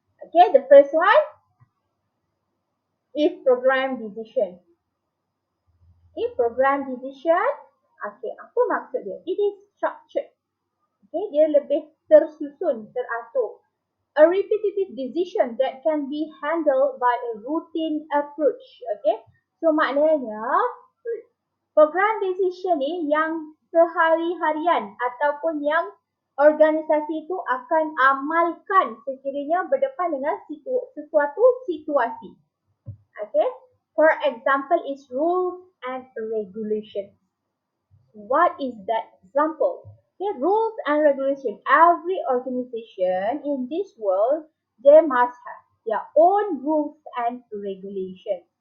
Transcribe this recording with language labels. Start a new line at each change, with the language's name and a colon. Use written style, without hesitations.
English: Okay, the first one is program decision. Okay, program decision, okay,
Malay: apa maksud dia?
English: It is structured.
Malay: Okay, dia lebih tersusun, teratur.
English: A repetitive decision that can be handled by a routine approach.
Malay: Okay, so maknanya program decision ni yang sehari-harian ataupun yang organisasi itu akan amalkan sekiranya berdepan dengan sesuatu situasi.
English: Okay, for example is rules and regulations. What is that example? Okay, rules and regulation. Every organization in this world, they must have their own rules and regulations.